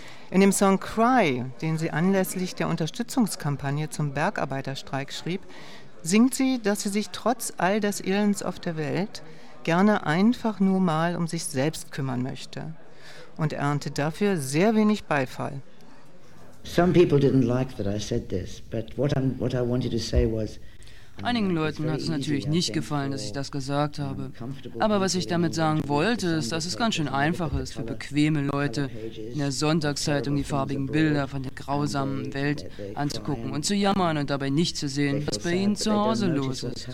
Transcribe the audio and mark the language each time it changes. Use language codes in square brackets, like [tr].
[de] In dem Song Cry, den sie anlässlich der Unterstützungskampagne zum Bergarbeiterstreik schrieb, singt sie, dass sie sich trotz all des Elends auf der Welt gerne einfach nur mal um sich selbst kümmern möchte und erntet dafür sehr wenig Beifall. [en] Some people didn't like that I said this, but what I wanted to say was. [de] Einigen Leuten hat es natürlich nicht gefallen, dass ich das gesagt habe. Aber was ich damit sagen wollte, ist, dass es ganz schön einfach ist für bequeme Leute, in der Sonntagszeitung die farbigen Bilder von der grausamen Welt anzugucken und zu jammern und dabei nicht zu sehen, was bei ihnen zu Hause los ist.